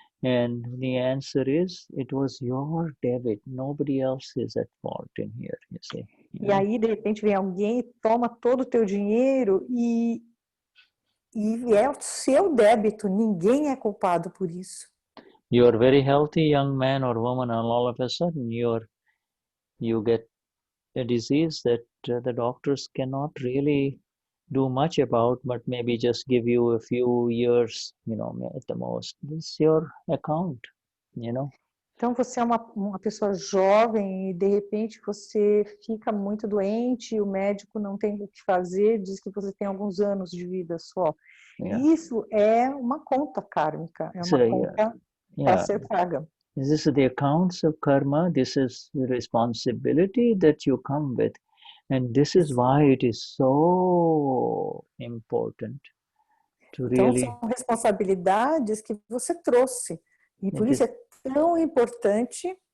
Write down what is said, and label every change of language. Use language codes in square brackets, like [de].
[en] And the answer is, it was your debit. Nobody else is at fault in here, you see. [pt] E aí, de repente, vem alguém e toma todo o teu dinheiro e é o seu débito. Ninguém é culpado por isso. [en] You're very healthy young man or woman, and all of a sudden you get a disease that the doctors cannot really do much about, but maybe just give you a few years, at the most. This is your account, [pt] Então, você é uma pessoa jovem e, de repente, você fica muito doente e o médico não tem o que fazer, diz que você tem alguns anos de vida só. Yeah. Isso é uma conta kármica, é uma conta a ser paga. [en] This is the accounts of karma. This is the responsibility that you come with. And this is why it is so important to really... [pt] Então, são responsabilidades que você trouxe. E por isso é tão importante...